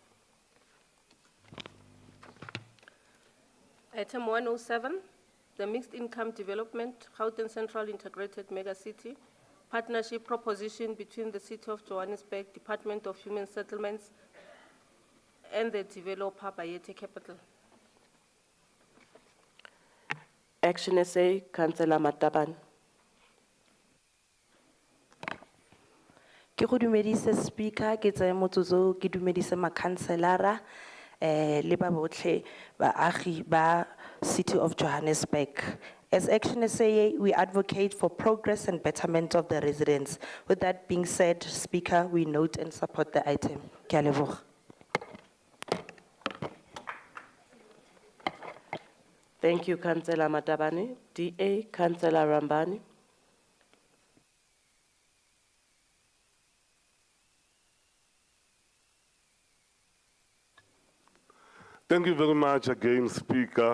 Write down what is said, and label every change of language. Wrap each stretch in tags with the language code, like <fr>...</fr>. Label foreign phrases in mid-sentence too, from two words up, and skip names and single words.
<en>Item 107, the mixed income development, Gauteng Central Integrated Megacity, partnership proposition between the City of Johannesburg, Department of Human Settlements, and the developer Bayete Capital. Action SA, Councillor Mataban.</en> <tn>Ke go dumedise Speaker, ke tsaya motsotso ke dumedise makhanselara le ba botlhe baagi ba City of Johannesburg.</tn> <en>As Action SA, we advocate for progress and betterment of the residents. With that being said, Speaker, we note and support the item.</en> <tn>Ke a leboga.</tn> <en>Thank you, Councillor Matabane. DA, Councillor Rambani. Thank you very much again, Speaker.</en>